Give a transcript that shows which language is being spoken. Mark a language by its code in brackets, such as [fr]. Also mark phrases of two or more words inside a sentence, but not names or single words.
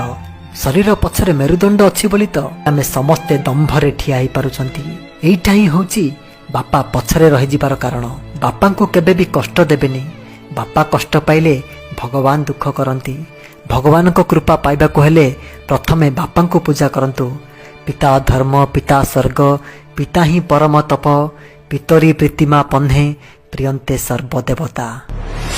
[or] ଶରୀର ପଛରେ ମେରୁଦଣ୍ଡ ଅଛି ବୋଲି ତ ଆମେ ସମସ୍ତେ ଦମ୍ଭରେ ଠିଆ ହୋଇ ପାରୁଛନ୍ତି। ଏଇଟା ହିଁ ହେଉଛି ବାପା ପଛରେ ରହି ଯିବାର କାରଣ। ବାପାକୁ କେବେ ବି କଷ୍ଟ ଦେବେନି, ବାପା କଷ୍ଟ ପାଇଲେ ଭଗବାନ ଦୁଃଖ କରନ୍ତି। ଭଗବାନଙ୍କ କୃପା ପାଇବାକୁ ହେଲେ ପ୍ରଥମେ ବାପାଙ୍କୁ ପୂଜା କରନ୍ତୁ। [sa] पिता धर्म पिता स्वर्ग पिता ही परम तप, पितरी प्रीतिमा पन्हे प्रियंते सर्वदेवता।